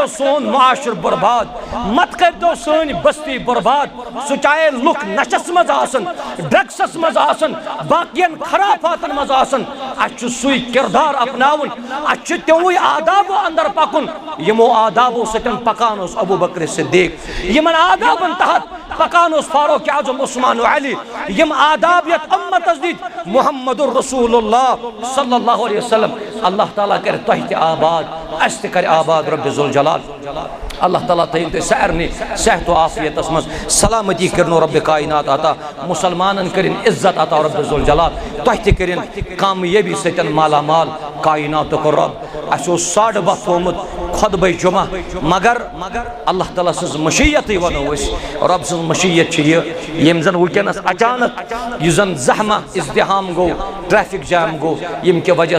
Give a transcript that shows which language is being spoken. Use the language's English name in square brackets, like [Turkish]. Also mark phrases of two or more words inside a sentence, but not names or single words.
[Kashmiri] سون معاشر برباد مت کٔرتو سٲنۍ بستی برباد سُہ چاہے لُکھ نشس منٛز آسن ڈرگسس منٛز آسن باقین خرافاتن منٛز آسن اَسہِ چھُ سُے کردار اپناوُن اَسہِ چھُ تِموٕے آدابو اندر پکُن یِمو آدابو سۭتۍ پکان اوس ابوٗ بکر صدیق یِمن آدابن تحت پکان اوس فاروق اعظم عثمان علی یم آداب یتھ امتس دِتۍ محمد رسول اللہ [Arabic] صلی اللہ علیہ وسلم [Kashmiri] اللہ تعالیٰ کر تۄہہِ تہِ آباد اَسہِ تہِ کر آباد رب ذوالجلال اللہ تعالیٰ تھٲیِن تُہۍ سارنٕے صحت و عافیتس منٛز سلامتی کٔرنو رب کائنات عطا مسلمانن کٔرِن عزت عطا رب ذوالجلال تۄہہِ تہِ کٔرِن کامیٲبی سۭتۍ مالا مال کائناتُک رب اَسہِ اوس 12:30 تھومُت خطبہ جمعہ مگر اللہ تعالیٰ سٕنٛز مشیتٕے ونو أسۍ رب سٕنٛز مشیت چھِ یہِ ییٚمہِ زن ونکیٚنس اچانک یُس زن زحمہ ازدحام گوٚو ٹریفک جام گوٚو ییٚمہِ کہِ وجہ